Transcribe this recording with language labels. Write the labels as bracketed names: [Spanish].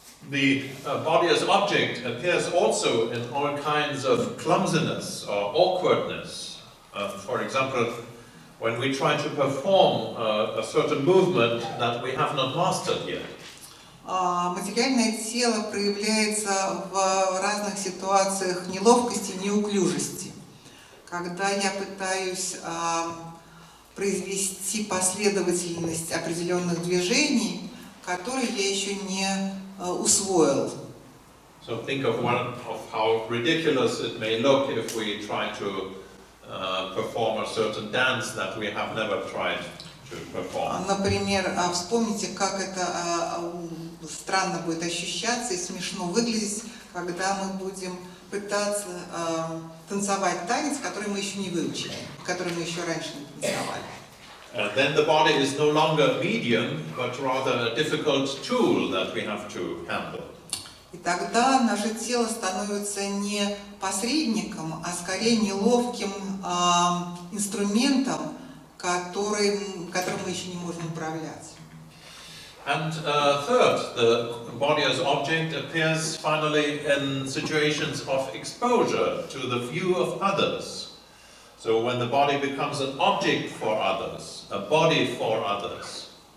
[English] The body as object appears also in all kinds of clumsiness or awkwardness. For example, when we try to perform a certain movement that we have not mastered yet. [Russian] Материальное тело проявляется в разных ситуациях неловкости и неуклюжести. Когда я пытаюсь произвести последовательность определенных движений, которые я еще не усвоил. [English] So think of one of how ridiculous it may look if we try to perform a certain dance that we have never tried to perform. [Russian] Например, вспомните, как это странно будет ощущаться и смешно выглядеть, когда мы будем пытаться танцевать танец, который мы еще не выучили, который мы еще раньше не танцевали. [English] Then the body is no longer a medium, but rather a difficult tool that we have to handle. [Russian] И тогда наше тело становится не посредником, а скорее неловким инструментом, которым мы еще не можем управлять. [English] And third, the body as object appears finally in situations of exposure to the view of others. So when the body becomes an object for others, a body for others.